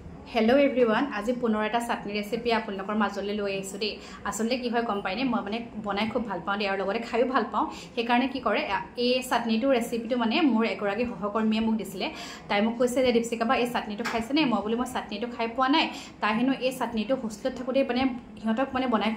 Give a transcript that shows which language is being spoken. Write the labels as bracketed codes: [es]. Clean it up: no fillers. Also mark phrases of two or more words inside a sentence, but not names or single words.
[en] hello everyone [as] আজি পুনৰ এটা চাটনি ৰেচিপি আপোনালোকৰ মাজলৈ লৈ আহিছো দেই আসলে কি হয় গম পাইনে মই মানে বনাই খুব ভাল পাওঁ আৰু লগতে খাইও ভাল পাওঁ সেই কাৰণে কি কৰে এই চাটনিটো ৰেচিপিটো মানে মোৰ একৰাগী সহকৰ্মীয়ে মোক দিছিলে তাই মোক কৈছে যে দীপশিকাবা এই চাটনিটো খাইছে নে মই বলি মই চাটনিটো খাই পোৱা নাই তাই হেনো এই চাটনিটো হোস্টেলত থাকোতে মানে হিহঁতক মানে বনাই